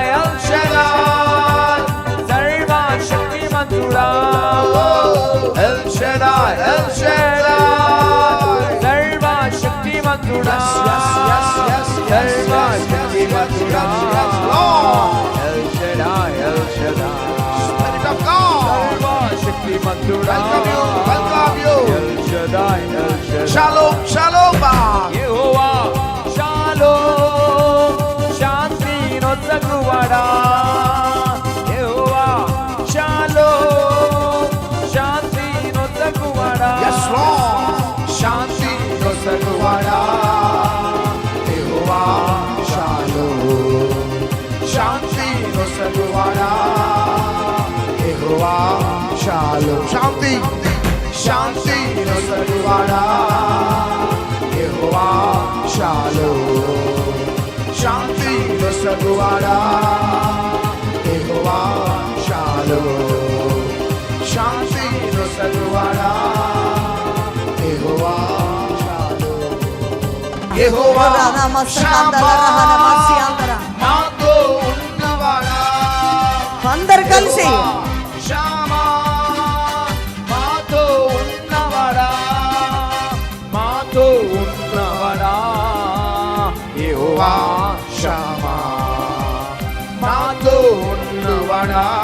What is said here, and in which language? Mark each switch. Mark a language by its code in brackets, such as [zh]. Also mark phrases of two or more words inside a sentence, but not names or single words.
[te] ఎల్ షడాయ్ సర్వశక్తిమంతుడా ఎల్ షడాయ్ ఎల్ షడాయ్ సర్వశక్తిమంతుడా సర్వశక్తిమంతుడా ఎల్ షడాయ్ ఎల్ షడాయ్ [en] Spirit of God, [te] సర్వశక్తిమంతుడా [en] welcome you. [te] ఎల్ షడాయ్ ఎల్ షడాయ్ Shalom, Shalom. యెహోవా షాలోమ్ శాంతి నొసగువాడా యెహోవా షాలోమ్ శాంతి నొసగువాడా [en] Yes, Lord. [te] శాంతి నొసగువాడా. Yehovah Shalom. శాంతి నొసగువాడా. Yehovah Shalom. Shanti. శాంతి నొసగువాడా. Yehovah Shalom. శాంతి నొసగువాడా. Yehovah Shalom. శాంతి నొసగువాడా. Yehovah Shalom. Yehovah Shammah. మాతో ఉన్నవాడా. అందరు కలిసి షామా మాతో ఉన్నవాడా. మాతో ఉన్నవాడా యెహోవా షామా మాతో ఉన్నవాడా.